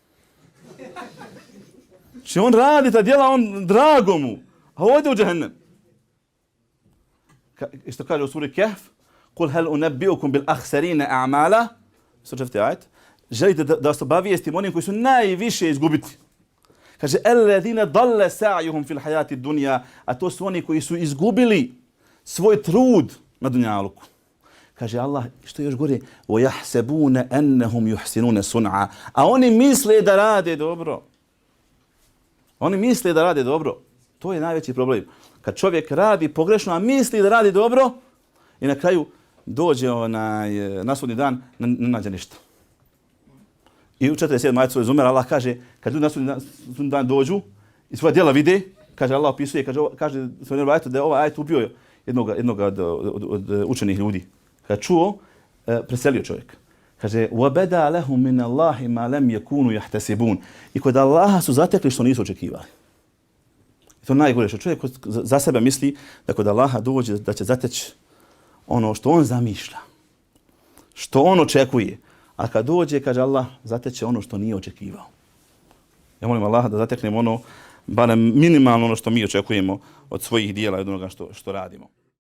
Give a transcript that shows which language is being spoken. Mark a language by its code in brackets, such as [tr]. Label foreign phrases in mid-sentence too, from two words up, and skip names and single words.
[bs] Znači, on radi ta djela, on drago mu, a ode u džehennem. Što kaže u suri Kehf, [ar] قل هل ننبئكم بالأخسرين أعمالا. [bs] Slušajte ajet. Želite da vas obavijestim onim koji su najviše izgubiti. [ar] Kaže الذين ضل سعيهم في الحياة الدنيا, [bs] a to su oni koji su izgubili svoj trud na dunjaluku. Kaže Allah, što je još gore, [ar] و يحسبون أنهم يحسنون صنعا. [bs] A oni misle da rade dobro. Oni misle da rade dobro. To je najveći problem. Kad čovjek radi pogrešno, a misli da radi dobro, i na kraju dođe na sudnji dan, ne nađe ništa. I u 47. ajetu sure Zumer Allah kaže, kad ljudi na sudnji dan dođu i svoja djela vide, kaže Allah opisuje, kaže svoj ajetu da je ovaj ajet ubio jednog od učenih ljudi. Kad čuo, preselio čovjek. Kaže, [ar] وَبَدَا لَهُمْ مِنَ اللَّهِ مَا لَمْ يَكُونُوا يَحْتَسِبُونَ. [bs] I kod Allaha su zatekli što nisu očekivali. I to najgore što čovjek za sebe misli da kod Allaha dođe da će zateći ono što on zamišlja, što on očekuje. A kad dođe, kaže Allah, zateće ono što nije očekivao. Ja molim Allaha da zateknemo ono, barem minimalno ono što mi očekujemo od svojih dijela i od onoga što radimo.